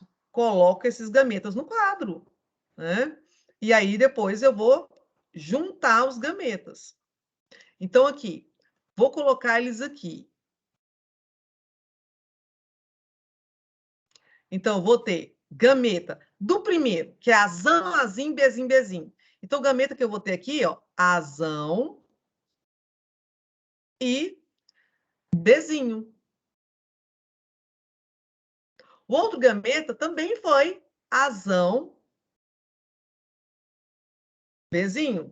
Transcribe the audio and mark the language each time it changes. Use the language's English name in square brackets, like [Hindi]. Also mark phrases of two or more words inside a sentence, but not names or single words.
[Portuguese] Coloco esses gametas no quadro, né? E aí, depois, eu vou juntar os gametas. Então, aqui, vou colocar eles aqui. Então, eu vou ter gameta do primeiro, que é azão, azim, bezim, bezim. Então, gameta que eu vou ter aqui, ó, azão e bezinho. O outro gameta também foi azão, bezinho.